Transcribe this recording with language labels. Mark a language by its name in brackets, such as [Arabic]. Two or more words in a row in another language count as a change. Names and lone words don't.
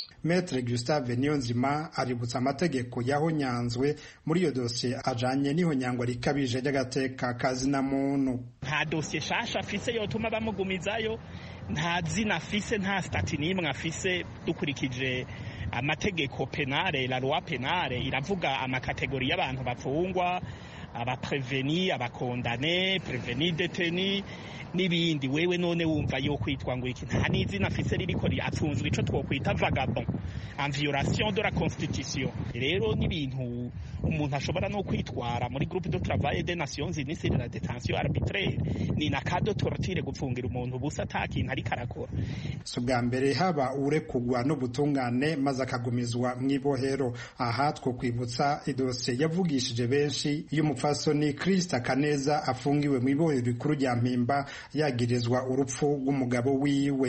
[Rundi] Maître Gustave Niyonzima aributsa amategeko yahonyanzwe muri iyo dossier ajanye n'ihonyangwa rikabije ry'agateka kazina muntu. Nta dossier shasha afise yotuma bamugumizayo, nta zina afise, nta stati nimwe afise. Dukurikije amategeko penale, [French] la loi penale [Rundi] iravuga amakategori y'abantu bafungwa, abapreveni abakondane preveni deteni n'ibindi. Wewe none wumva yo kwitwa ngo iki? Nta n'izina afise ririko apfunzwe ico twokwita [French] vagabond en violation de la constitution. [Rundi] Rero n'ibintu umuntu ashobora no kwitwara muri [French] groupe de travail des Nations Unies sur la détention arbitraire. [Rundi] Ni na [French] cas de torture [Rundi] gupfungira umuntu busa atakintu ariko arakora. Si ubwa mbere haba urekugwa n'ubutungane maze akagumizwa mw'ibohero. Aha two kwibutsa idosiye yavugishije benshi y'umupfasoni Krista Kaneza afungiwe mw'ibohero rikuru rya Mpimba yagirizwa urupfu rw'umugabo wiwe.